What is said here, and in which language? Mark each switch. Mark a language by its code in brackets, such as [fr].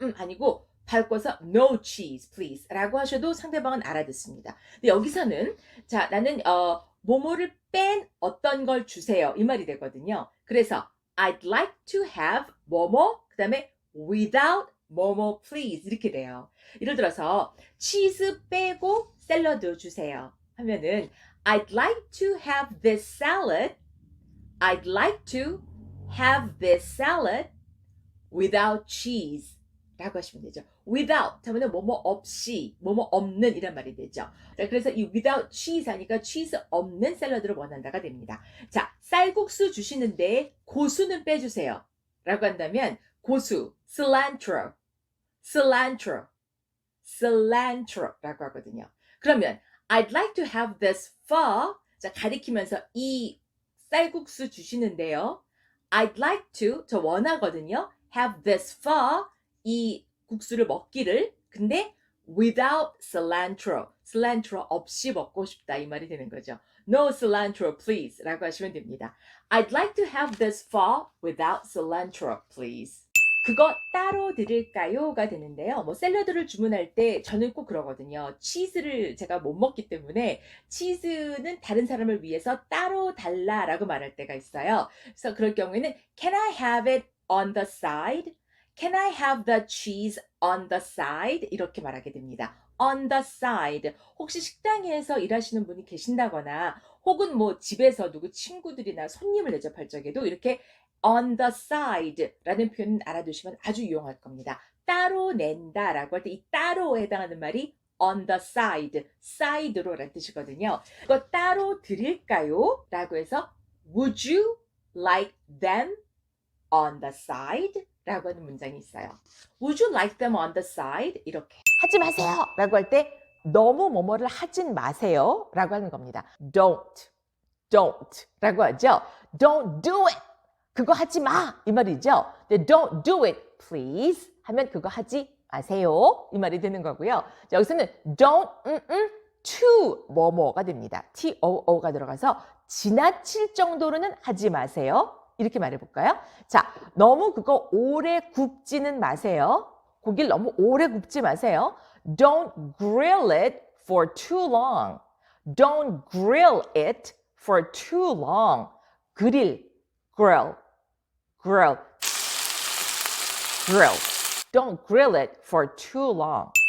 [ko] 아니고 바꿔서 [en] no cheese please. [ko] 라고 하셔도 상대방은 알아듣습니다. 근데 여기서는 자, 나는 뭐뭐를 뺀 어떤 걸 주세요. 이 말이 되거든요. 그래서 [en] I'd like to have [ko] 뭐뭐 그 다음에 without 뭐뭐 please 이렇게 돼요. 예를 들어서 치즈 빼고 샐러드 주세요. 하면은 [en] I'd like to have this salad. I'd like to have this salad without cheese. [ko] 라고 하시면 되죠. without 하면 뭐뭐 없이, 뭐뭐 없는 이란 말이 되죠. 자, 그래서 이 without cheese 하니까 cheese 없는 샐러드를 원한다가 됩니다. 자, 쌀국수 주시는데 고수는 빼주세요. 라고 한다면 고수, [en] cilantro, cilantro, cilantro [ko] 라고 하거든요. [en] 그러면 I'd like to have this pho. [ko] 자, 가리키면서 이 쌀국수 주시는데요. [en] I'd like to, [ko] 저 원하거든요. [en] have this pho. [ko] 이 국수를 먹기를 근데 [en] without cilantro, [ko] cilantro 없이 먹고 싶다 이 말이 되는 거죠. [en] No cilantro please [ko] 라고 하시면 됩니다. [en] I'd like to have this pho without cilantro please. [ko] 그거 따로 드릴까요?가 되는데요. 뭐 샐러드를 주문할 때 저는 꼭 그러거든요. 치즈를 제가 못 먹기 때문에 치즈는 다른 사람을 위해서 따로 달라라고 말할 때가 있어요. 그래서 그럴 경우에는 [en] Can I have it on the side? Can I have the cheese on the side? [ko] 이렇게 말하게 됩니다. [en] On the side. [ko] 혹시 식당에서 일하시는 분이 계신다거나 혹은 뭐 집에서 누구 친구들이나 손님을 대접할 적에도 이렇게 [en] on the side [ko] 라는 표현 알아두시면 아주 유용할 겁니다. 따로 낸다라고 할 때 이 따로에 해당하는 말이 [en] on the side, [ko] side로 라는 뜻이거든요. 이거 따로 드릴까요? 라고 해서 [en] would you like them on the side? [ko] 라고 하는 문장이 있어요. [en] Would you like them on the side? [ko] 이렇게 하지 마세요 라고 할 때 너무 뭐뭐를 하진 마세요 라고 하는 겁니다. [en] Don't [ko] 라고 하죠. [en] Don't do it. [ko] 그거 하지 마 이 말이죠. [en] Don't do it please [ko] 하면 그거 하지 마세요 이 말이 되는 거고요. 자, 여기서는 [en] don't to [ko] 뭐뭐가 됩니다. TOO가 들어가서 지나칠 정도로는 하지 마세요. 이렇게 말해볼까요? 자, 너무 그거 오래 굽지는 마세요. 고기를 너무 오래 굽지 마세요. [en] Don't grill it for too long. Don't grill it for too long. grill, grill, grill, grill. Don't grill it for too long.